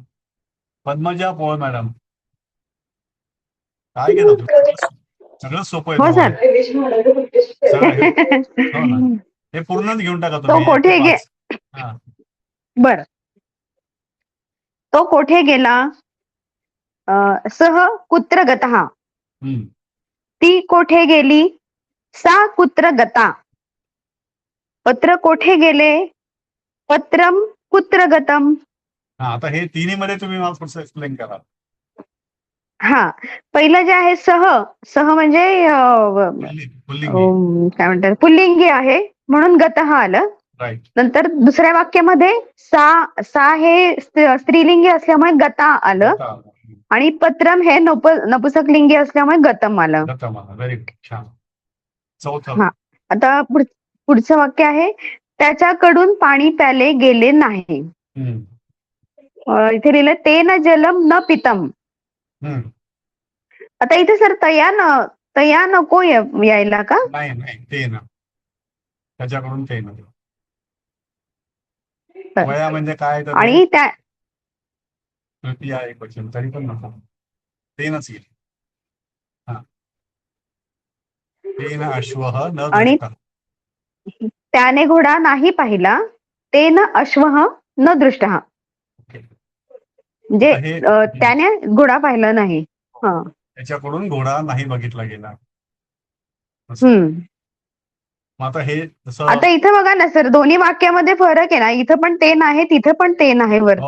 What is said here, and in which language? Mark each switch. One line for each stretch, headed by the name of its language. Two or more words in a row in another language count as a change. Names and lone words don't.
Marathi: पद्मजा पोळ मॅडम, काय घेता तुम्ही? सगळं सोपं आहे हो तुम्हाला. सगळं हे, हो ना, सर. हे पूर्णच घेऊन टाका तो तुम्ही 1 ते कोठे 5. हा, बर, तो कोठे गेला?
Sanskrit: सह कुत्र गतः. हम्म.
Marathi: ती कोठे गेली?
Sanskrit: सा कुत्र गता.
Marathi: पत्र कोठे गेले?
Sanskrit: पत्रम कुत्र गतम.
Marathi: हा, आता हे तिन्ही मध्ये तुम्ही मला थोडंसं एक्सप्लेन करा. हा, पहिलं जे आहे सह, सह म्हणजे पुल्लिंगी. काय म्हणतात, पुल्लिंगी आहे म्हणून गतः आलं. राईट. नंतर दुसऱ्या वाक्यामध्ये सा, सा हे स्त्रीलिंगी असल्यामुळे गता आलं, आणि पत्रम हे नपुसकलिंगी असल्यामुळे गतम आलं.
English: very good,
Marathi: छान. चौथं. हा, आता पुढचं वाक्य आहे त्याच्याकडून पाणी प्याले गेले नाही. हम्म. इथे लिहिलं
Sanskrit: ते न जलम न पितम. हम्म.
Marathi: आता इथे सर तया नको यायला का? नाही नाही, ते ना, त्याच्याकडून ते ना. वया म्हणजे काय तर आणि त्या तृतीया एक वचन, तरी पण नको, ते नच येईल.
Sanskrit: हा, ते न अश्वः न
Marathi: आणि
Sanskrit: दृष्टः.
Marathi: त्याने घोडा नाही पाहिला,
Sanskrit: ते न अश्वः न दृष्टः.
Marathi: ओके. म्हणजे हे त्याने घोडा पाहिला नाही. हा, त्याच्याकडून घोडा नाही बघितला गेला असं. हम्म. मग आता हे जसं, आता इथं बघा ना सर, दोन्ही वाक्यामध्ये फरक आहे ना. इथं पण तेन आहे, तिथं पण तेन आहे वरती